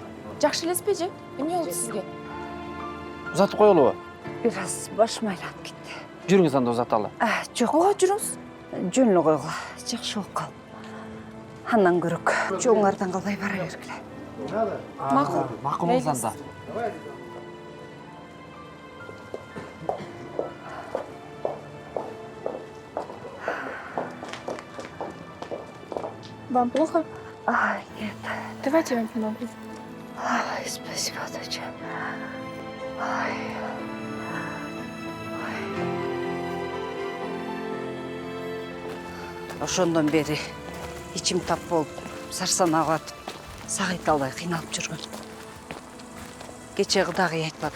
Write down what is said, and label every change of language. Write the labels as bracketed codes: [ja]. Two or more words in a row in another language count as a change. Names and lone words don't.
[ky] Жакшы элеспи же? Эмне болду сизге? узатып коелубу? Бир аз башым айланып кетти. Жүрүңүз анда узаталы. Жок. Ооба, жүрүңүз. Жөн эле койгула. Жакшы болуп кал. Андан көрөк жоңардан калбай бара бергиле. Макул. Макулуңуз анда. [ru] Вам плохо? Нет. Давайте я вам помогу. Спасибо, доча. [ky] Ошондон бери ичим тап болуп, сарсанак атып, сагыйта албай кыйналып жүргөн. Кече кудагый айтпады.